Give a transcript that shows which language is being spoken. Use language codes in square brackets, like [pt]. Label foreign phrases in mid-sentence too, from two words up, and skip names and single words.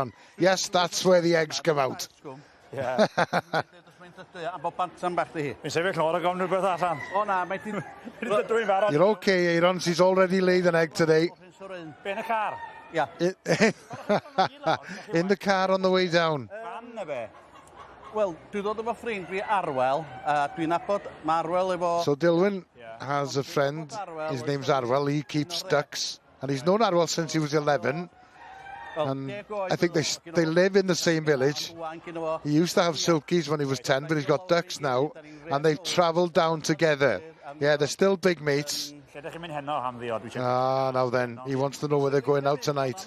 [en] Yes, that's where the eggs come out. You're okay, Aaron. She's already laid an egg today. In the car? Yeah. In the car on the way down. [cy] Wel, dwi ddod efo ffrind fi Arwel, dwi'n nabod mae Arwel efo... [en] So Llun has a friend, his name's Arwel, he keeps ducks, and he's known Arwel since he was 11, and I think they live in the same village. He used to have silkies when he was 10, but he's got ducks now, and they've travelled down together. Yeah, they're still big mates. Now then, he wants to know where they're going out tonight.